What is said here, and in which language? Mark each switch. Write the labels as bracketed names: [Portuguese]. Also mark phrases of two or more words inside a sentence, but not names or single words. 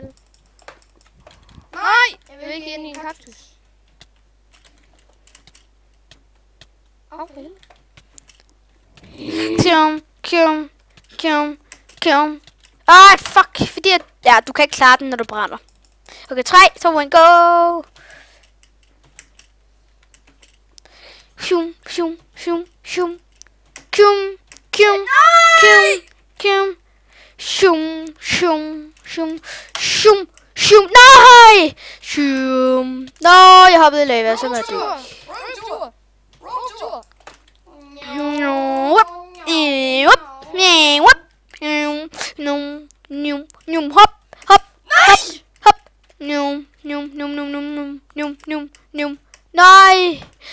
[Danish] Nej! Jeg vil ikke ind i en kaktus. Okay. Kjum. Ej, fuck. Fordi at... Ja, du kan ikke klare den, når du brænder. [English] Okay, 3, 2, 1, go! Shum. Shum. [Danish] Nej! Shum. Nå, jeg hoppede i lava, så må jeg dø. Rolltur. Nej!